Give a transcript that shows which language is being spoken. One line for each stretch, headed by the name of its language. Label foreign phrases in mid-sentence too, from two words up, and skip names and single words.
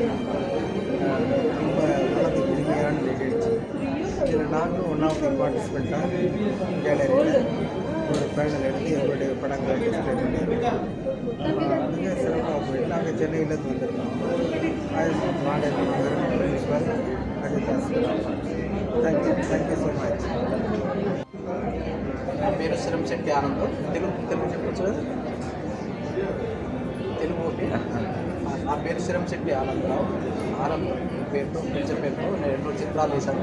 Tamil: ரொம்ப மனதுக்கு இனிமையான நிகழ்ச்சி. இதில் நாங்களும்
English: one of the participant
Tamil: கேலரியில் ஒரு பேனல் எடுத்து எங்களுடைய படங்களை டிஸ்பிளே பண்ணியிருக்கோம். மிக சிறப்பாக போயிட்டு நாங்கள் சென்னையிலேருந்து வந்திருக்கோம்.
English: model principal Ajithas thank you so much.
Telugu: నా పేరు శ్రీరం శెట్టి ఆనందం. తెలుగు చెప్పచ్చు. తెలుగు ఓకే. నా పేరు శ్రీరం శెట్టి ఆనందరావు. ఆనందం పేరుతో పిలిచే పేరుతో నేను 2 చిత్రాలు వేశాను.